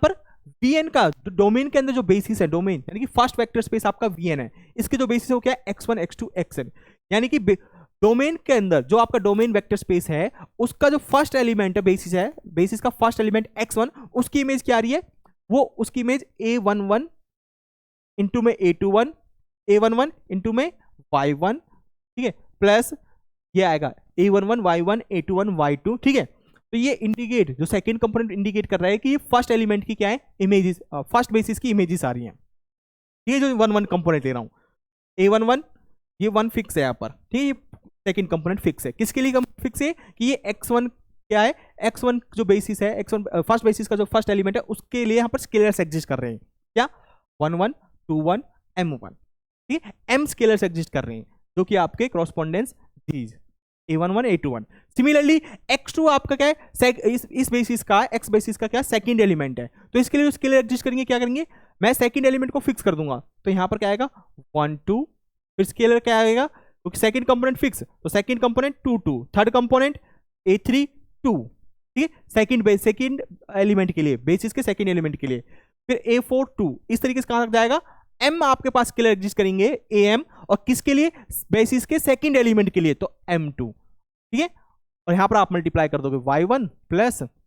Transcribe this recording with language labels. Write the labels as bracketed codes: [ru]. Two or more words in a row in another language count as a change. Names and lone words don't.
[hi] पर vn का डोमेन के अंदर जो बेसिस है, डोमेन यानी कि [en] first vector space [hi] आपका vn है, इसके जो बेसिस है वो क्या है, x1 x2 xn, यानी कि डोमेन के अंदर जो आपका [en] domain vector space [hi] है उसका जो [en] first element [hi] है, बेसिस है, बेसिस का [en] first element [hi] x1, उसकी इमेज क्या आ रही है, वो उसकी इमेज a11 इंटू में a21, a11 इंटू में y1, ठीक है, प्लस ये आएगा a11 y1 a21 y2, ठीक है। तो ये इंडिकेट, जो [en] second component indicate [hi] कर रहा है कि ये [en] first element [hi] की क्या है, इमेजेस, [en] first basis [hi] की इमेजेस आ रही हैं। ये जो 1 1 कंपोनेंट ले रहा हूँ a11, ये 1 फिक्स है यहाँ पर, ठीक है, ये [en] second component fix [hi] है। किसके लिए फिक्स है कि ये x1 क्या है, x1 जो बेसिस है, x1 [en] first basis [hi] का जो [en] first element [hi] है उसके लिए यहाँ पर [en] scalars exist [hi] कर रहे हैं, क्या 1 1 2 1 m1, ठीक है, m [en] scalars exist [hi] कर रहे हैं जो कि आपके [en] correspondence these [hi] a11 a21। सिमिलरली x2 आपका क्या है, इस बेसिस का, x बेसिस का क्या [en] second element [hi] है, तो इसके लिए [en] scalar exist [hi] करेंगे, क्या करेंगे, मैं [en] second element [hi] को फिक्स कर दूंगा, तो यहां पर क्या आएगा 1 2, फिर स्केलर क्या आएगा, क्योंकि [en] second component fix, [hi] तो [en] second component [hi] 2 2, [en] third component [hi] a3 2, ठीक है, [en] second element [hi] के लिए, बेसिस के [en] second element [hi] के लिए, फिर a4 2, इस तरीके से कहां तक जाएगा, m आपके पास [en] scalar exist [hi] करेंगे am, और किसके लिए, बेसिस के [en] second element [hi] के लिए, तो m2, ठीक है, और यहां पर आप मल्टीप्लाई कर दोगे y1 प्लस